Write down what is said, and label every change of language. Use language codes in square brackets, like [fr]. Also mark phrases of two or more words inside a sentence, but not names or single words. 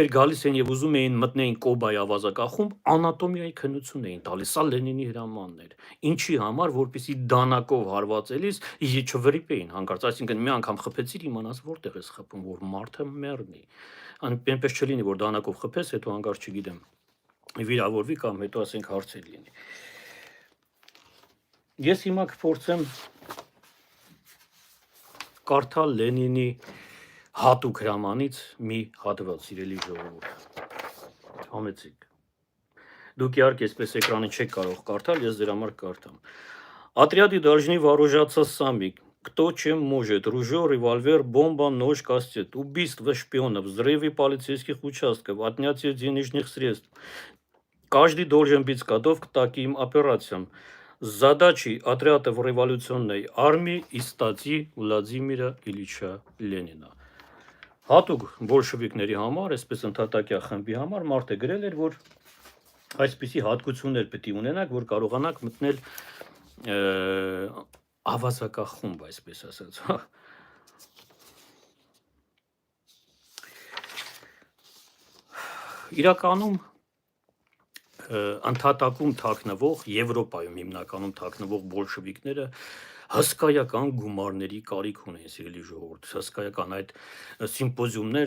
[hy] գալիս են եւ ուզում էին մտնեին Կոբայի ավազակախումբ, անատոմիայի քննություն էին տալիս, սա Լենինի հրամանն էր, ինչի համար, որպեսզի դանակով հարվածելիս չվրիպեին հանկարծ, այսինքն մի անգամ խփեցիր, իմանաս որտեղ ես խփում, որ մարդը մեռնի, այնպես չլինի, որ դանակով խփես, հետո հանկարծ չգիտեմ, վիրավորվի կամ հետո ասենք հարցեր լինի։ Ես հիմա կփորձեմ կարդալ Լենինի հատուկ հրամանից մի հատված, սիրելի ժողովուրդ, համեցեք, դուք իհարկե այսպես էկրանին չեք կարող կարդալ, ես ձեր համար կարդամ, [ru] отряды должны вооружаться сами, кто чем может, ружье, револьвер, бомба, нож, кастет, убийство шпионов, взрывы полицейских участков, отнятие денежных средств, каждый должен быть готов к таким операциям. Задачи отрядов революционной армии и статьи [hy] Վլադիմիրա Իլիչա Լենինա։ Հատուկ բոլշևիկների համար, այսպես ընդհատակյա խմբի համար մարդը գրել էր, որ այսպիսի հատկություններ պետք է ունենաք, որ կարողանաք մտնել ավազակախումբ, այսպես ասած։ Իրականում ընդհատակում թաքնվող, Եվրոպայում հիմնականում թաքնվող բոլշևիկները հսկայական գումարների կարիք ունեն, սիրելի ժողովուրդ, հսկայական այդ սիմպոզիումներ,